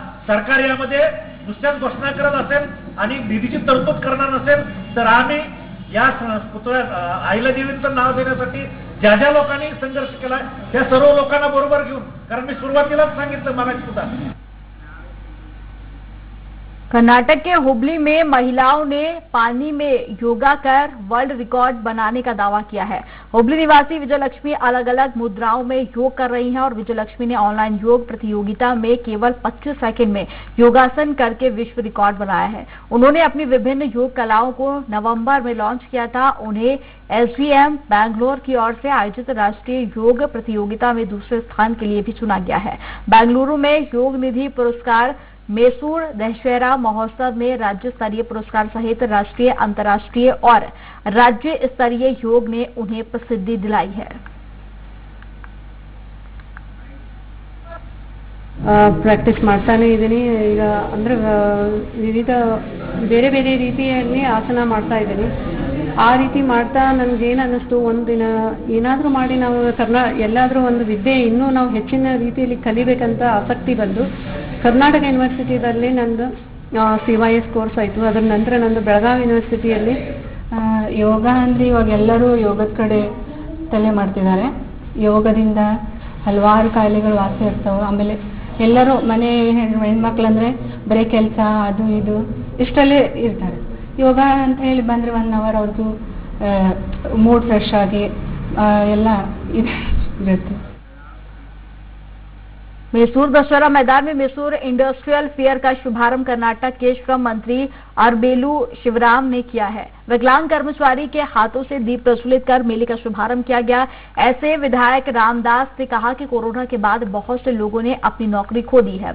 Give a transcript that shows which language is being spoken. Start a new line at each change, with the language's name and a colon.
Marathi: सरकार यामध्ये नुसत्याच घोषणा करत असेल आणि निधीची तरतूद करणार नसेल तर आम्ही या पुतळ्या अहिल्या देवींचं नाव देण्यासाठी ज्या ज्या लोकांनी संघर्ष केला त्या सर्व लोकांना बरोबर घेऊन, कारण मी सुरुवातीलाच सांगितलं मला सुद्धा।
Hindi: कर्नाटक के हुबली में महिलाओं ने पानी में योगा कर वर्ल्ड रिकॉर्ड बनाने का दावा किया है। हुबली निवासी विजयलक्ष्मी अलग अलग मुद्राओं में योग कर रही हैं और विजयलक्ष्मी ने ऑनलाइन योग प्रतियोगिता में केवल 25 सेकंड में योगासन करके विश्व रिकॉर्ड बनाया है। उन्होंने अपनी विभिन्न योग कलाओं को नवंबर में लॉन्च किया था। उन्हें SVM बैंगलोर की ओर से आयोजित राष्ट्रीय योग प्रतियोगिता में दूसरे स्थान के लिए भी चुना गया है। बेंगलुरु में योग निधि पुरस्कार मैसूर दशहरा महोत्सव में राज्य स्तरीय पुरस्कार सहित राष्ट्रीय, अंतर्राष्ट्रीय और राज्य स्तरीय योग ने उन्हें प्रसिद्धि दिलाई है।
Kannada: ಪ್ರಾಕ್ಟೀಸ್ ಮಾಡ್ತಾನೆ ಇದ್ದೀನಿ ಈಗ ಅಂದ್ರೆ ವಿವಿಧ ಬೇರೆ ಬೇರೆ ರೀತಿಯಲ್ಲಿ ಆಸನ ಮಾಡ್ತಾ ಇದ್ದೀನಿ। ಆ ರೀತಿ ಮಾಡ್ತಾ ನನಗೇನು ಅನ್ನಿಸ್ತು, ಒಂದಿನ ಏನಾದರೂ ಮಾಡಿ ನಾವು ಎಲ್ಲಾದರೂ ಒಂದು ವಿದ್ಯೆ ಇನ್ನೂ ನಾವು ಹೆಚ್ಚಿನ ರೀತಿಯಲ್ಲಿ ಕಲಿಬೇಕಂತ ಆಸಕ್ತಿ ಬಂದು ಕರ್ನಾಟಕ ಯೂನಿವರ್ಸಿಟಿಯಲ್ಲಿ ನಂದು CYS ಕೋರ್ಸ್ ಆಯಿತು। ಅದರ ನಂತರ ನಂದು ಬೆಳಗಾವಿ ಯೂನಿವರ್ಸಿಟಿಯಲ್ಲಿ ಯೋಗ ಅಂದರೆ ಇವಾಗ ಎಲ್ಲರೂ ಯೋಗದ ಕಡೆ ತಲೆ ಮಾಡ್ತಿದ್ದಾರೆ। ಯೋಗದಿಂದ ಹಲವಾರು ಕಾಯಿಲೆಗಳು ವಾಸಿ ಆಗ್ತಾವೆ। ಆಮೇಲೆ ಎಲ್ಲರೂ ಮನೆ ಹೆಣ್ಮಕ್ಳಂದರೆ ಬರೀ ಕೆಲಸ ಅದು ಇದು ಇಷ್ಟಲ್ಲೇ ಇರ್ತಾರೆ। ಯೋಗ ಅಂತ ಹೇಳಿ ಬಂದರೆ 1 ಅವರ್ ಅವ್ರದ್ದು ಮೂಡ್ ಫ್ರೆಶ್ ಆಗಿ ಎಲ್ಲ ಇರುತ್ತೆ।
Hindi: मैसूर दशहरा मैदान में मैसूर इंडस्ट्रियल फेयर का शुभारंभ कर्नाटक के श्रम मंत्री अरबेलू शिवराम ने किया है। विकलांग कर्मचारी के हाथों से दीप प्रज्वलित कर मेले का शुभारंभ किया गया। ऐसे विधायक रामदास ने कहा कि कोरोना के बाद बहुत से लोगों ने अपनी नौकरी खो दी है।